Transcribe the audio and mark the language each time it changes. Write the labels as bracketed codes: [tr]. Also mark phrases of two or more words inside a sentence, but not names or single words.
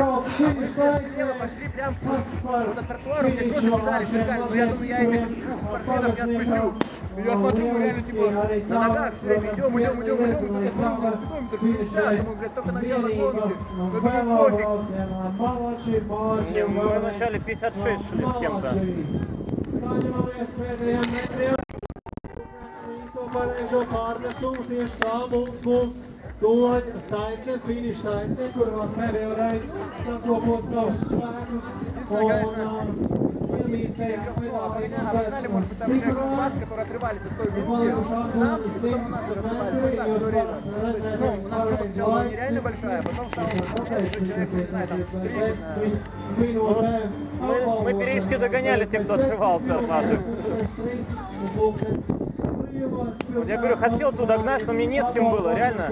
[ru] А мы слева пошли прям по тротуару, где тоже педали шикарно, но я думаю, я этих двух спортсменов не отпущу. И я смотрю, мы реально типа на ногах все время идем, и спидометр 60, думаю, блядь, только начало гонки, но думаю, пофиг. Не, мы вначале 56 шли с кем-то. [lv] Taisnē, finiša taisnē, kur vēl pēdējoreiz sakopot savus spēkus un iemītēja pedāli [ru] Класс, которые отрывались от той группы, нам и потом у нас отрывались. Вот так все время. Ну, у нас группа сначала нереально большая, потом стало человек, не знаю, там, 3. Мы периодически догоняли тех, кто отрывался от наших. Я говорю, хотел туда догнать, но мне не с кем было, реально.